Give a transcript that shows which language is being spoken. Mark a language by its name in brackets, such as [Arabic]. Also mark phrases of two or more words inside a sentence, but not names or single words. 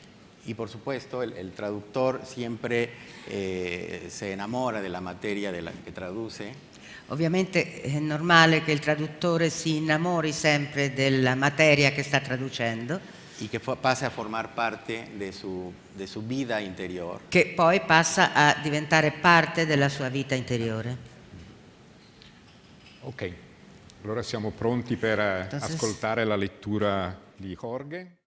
[Spanish] Y por supuesto el traductor siempre se enamora de la materia de la que traduce. [Italian] Ovviamente è normale che il traduttore si innamori sempre della materia che sta traducendo. [Spanish] Y que pase a formar parte de su vida interior. [Italian] Che poi passa a diventare parte della sua vita interiore. Ok, allora siamo pronti per ascoltare la lettura di Jorge.